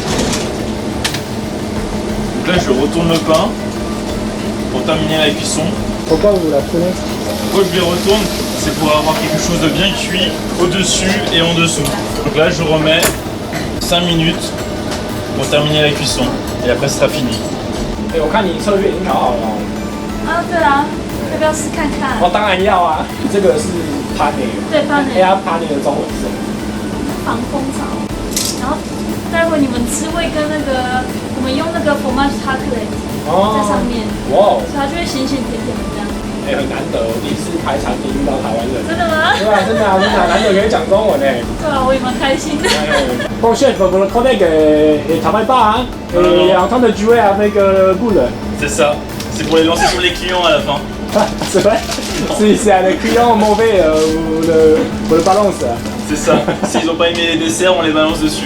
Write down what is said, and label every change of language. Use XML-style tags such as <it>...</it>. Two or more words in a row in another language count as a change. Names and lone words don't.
<fr>Donc là je retourne le pain pour terminer la cuisson. Pourquoi vous la prenez? Pourquoi je les retourne? C'est pour avoir quelque chose de bien cuit au-dessus et en dessous. Donc là je remets 5 minutes pour terminer la cuisson et après ce sera fini.</fr> <zh>哎，我看你策略已经调好了哦。啊，对啊，要不要试看看？哦，当然要啊。这个是 pane。对，pane。哎呀，pane 的中文是什么？防风槽。然后待会你们吃会跟那个我们用那个</zh> <fr>fromage chocolate</fr> <zh>在上面，哇哦，所以它就会咸咸甜甜的这样。哎，很难得，我第一次开餐厅遇到台湾人。真的吗？对啊，真的啊，真的啊，难得可以讲中文哎。对啊，我也蛮开心的。</zh> <fr>Bon chef, votre collègue ne travaille pas, hein, et est en train de jouer avec boule. C'est ça, c'est pour les lancer sur les clients à la fin. C'est vrai? C'est les clients mauvais pour le balance. C'est ça, s'ils n'ont pas aimé les desserts, on les balance dessus.</fr>